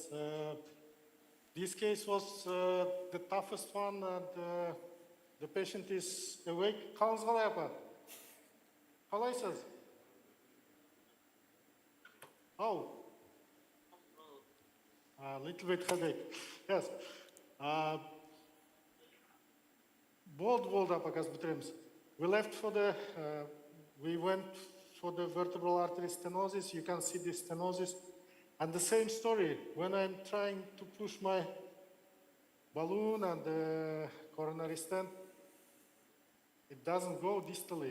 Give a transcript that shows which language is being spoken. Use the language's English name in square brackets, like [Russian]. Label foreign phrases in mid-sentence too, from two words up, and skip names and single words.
[English] This case was the toughest one, and the patient is awake. How's Galapa? How is it? Oh. A little bit headache. Yes. [Kazakh] Болда пока бітіреміз. [English] We left for the, we went for the vertebral artery stenosis. You can see the stenosis. And the same story, when I'm trying to push my balloon and the coronary stent, it doesn't go distally.